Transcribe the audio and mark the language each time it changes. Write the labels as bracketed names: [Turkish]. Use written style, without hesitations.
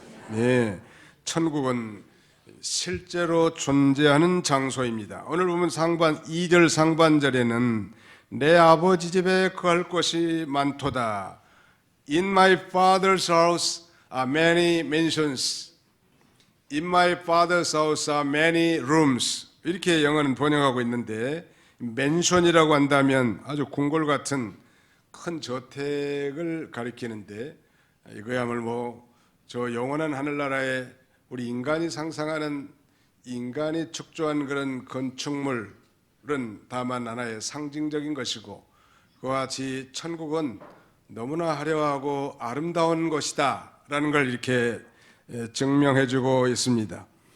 [Korean] 네, 천국은 실제로 존재하는 장소입니다. 오늘 보면 2절 상반절에는 내 아버지 집에 거할 곳이 많도다. [English] In my father's house are many mansions. In my father's house are many rooms. [Korean] 이렇게 영어는 번역하고 있는데, 맨션이라고 한다면 아주 궁궐 같은 큰 저택을 가리키는데, 이거야말로 저 영원한 하늘나라에 우리 인간이 상상하는, 인간이 축조한 그런 건축물은 다만 하나의 상징적인 것이고, 그와 같이 천국은 너무나 화려하고 아름다운 것이다 라는 걸 이렇게 증명해주고 있습니다.